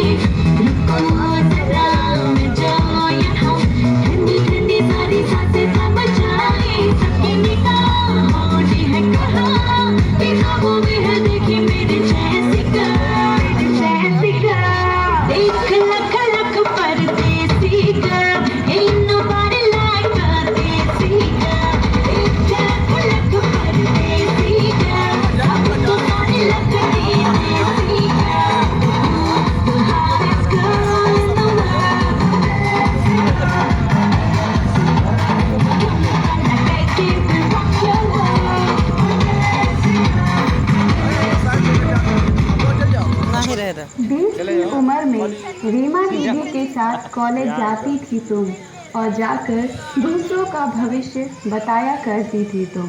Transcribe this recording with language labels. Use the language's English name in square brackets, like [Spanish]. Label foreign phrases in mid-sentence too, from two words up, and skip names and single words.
[Hindi] रुको जरा मैं जाऊं यहाँ, ठंडी ठंडी सारी सांसें थम जाए। सबकी निगाहों ने है कहा, निगाहों में है देखी मेरे जैसिका। एक लख लख परदेसी [English] girl, ain't nobody like a देसी girl। [Hindi] एक लख लख परदेसी girl, सबको सारी लगती देसी girl। [English] The hottest girl in the world, I take it and rock your world। [Hindi] 20 की उम्र में रीमा दीदी के साथ कॉलेज जाती थी तुम, और जाकर दूसरों का भविष्य बताया करती थी तुम।